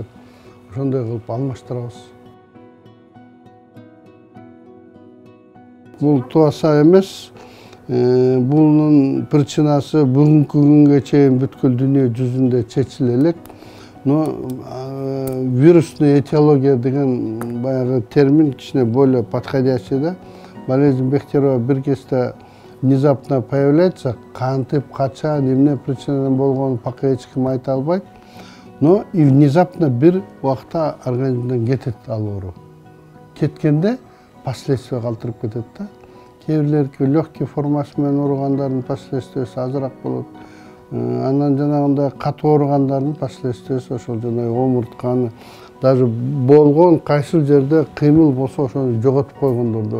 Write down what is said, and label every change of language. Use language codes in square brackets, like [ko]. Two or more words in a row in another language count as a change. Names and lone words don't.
[ky] Ошондой кылып алмаштырабыз. Бул туаса эмес. Bunun причинасы бүгүнкү күнгө чейин бүткүл дүйнө жүзүндө чечиле элек. [ru] Но вирусный этиология [ky] деген баягы термин кичине [ru] более подходящий [ky] да. [ru] Болезнь Бехтерева [ky] бир кезде [ru] внезапно появляется, [ky] кантип, качан, эмне причинадан болгонун пока эч ким айта албайт. [ru] Но и внезапно [ky] бир убакта организмден кетет ал оору. Кеткенде последствия калтырып кетет да. Кейбірлерге легкий формасы менен ооругандардын последствиясы азыраак болот. Анан жанагындай катуу ооругандардын последствиясы ошол жанагы омуртканы даже болгон кайсыл жерде кыймыл болсо ошону жоготуп койгондор да бар.